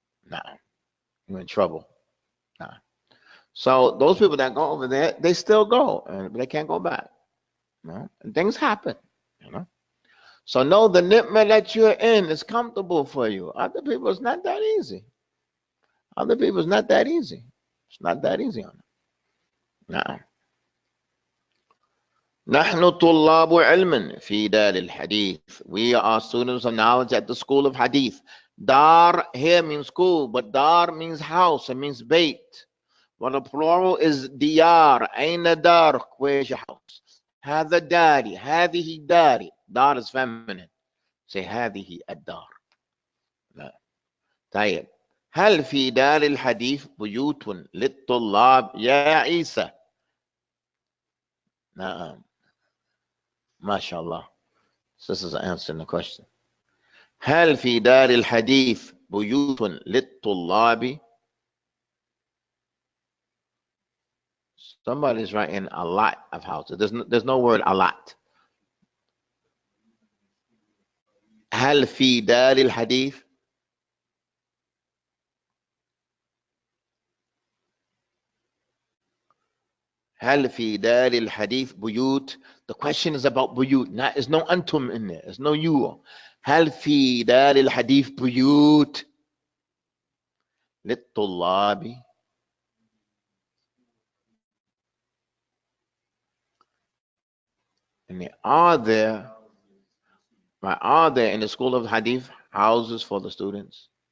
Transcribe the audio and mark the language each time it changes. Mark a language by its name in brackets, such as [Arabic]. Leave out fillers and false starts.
[English] Nah, you're in trouble. Nah. So those people that go over there, they still go, but they can't go back. And things happen, So know the ni'mah that you're in is comfortable for you. Other people, it's not that easy. Other people, it's not that easy. It's not that easy on them. [Arabic] نعم. نحن طلاب علم في دار الحديث. [English] We are students of knowledge at the school of hadith. Dar here means school, but dar means house. It means bait. But the plural is diyar. [Arabic] أين دارك? [English] Where's your house? [Arabic] هذا داري. هذه داري. [English] Dar is feminine. [Arabic] Say هذه الدار. لا. طيب. هل في دار الحديث بيوت للطلاب يا عيسى؟ نعم. ما شاء الله. [English] This is answering the question. [Arabic] هل في دار الحديث بيوت للطلاب؟ [English] Somebody's writing a lot of houses. There's no word a lot. [Arabic] هل في دار الحديث؟ هل في دار الحديث بيوت? [English] The question is about بيوت. There's no antum in there. There's no you. [Arabic] هل في دار الحديث بيوت للطلاب؟ [English] And are there in the school of hadith houses for the students?